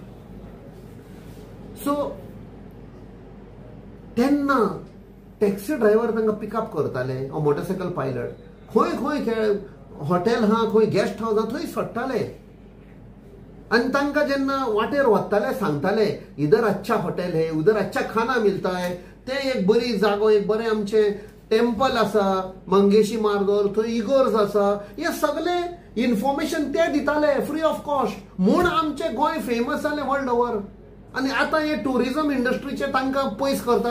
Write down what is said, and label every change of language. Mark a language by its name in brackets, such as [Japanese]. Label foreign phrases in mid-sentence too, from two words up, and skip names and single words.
[Konkani] सो तेन्ना [English] taxi driver [Konkani] तांकां पिकअप करताले, [English] motorcycle pilot [Konkani] खंय खंय हॉटेल हा, खंय [English] guest house [Konkani] हा, थंय सोडटाले. आणि तांकां जेन्ना वाटेर वताले सांगताले [Hindi] इधर अच्छा हॉटेल है, उधर अच्छा खाना मिलता है, [Konkani] ते एक बरी जागो, एक बरें आमचे टेम्पल आसा मंगेशी मार्दोर, थंय इगोर्ज आसा, हे सगळे इन्फॉर्मेशन ते दिताले [English] free of cost. [Konkani] म्हूण आमचे गोंय फेमस जालें [English] world over. [Konkani] आणि आता हे टुरिझम इंडस्ट्रीचे तांकां पयस करता.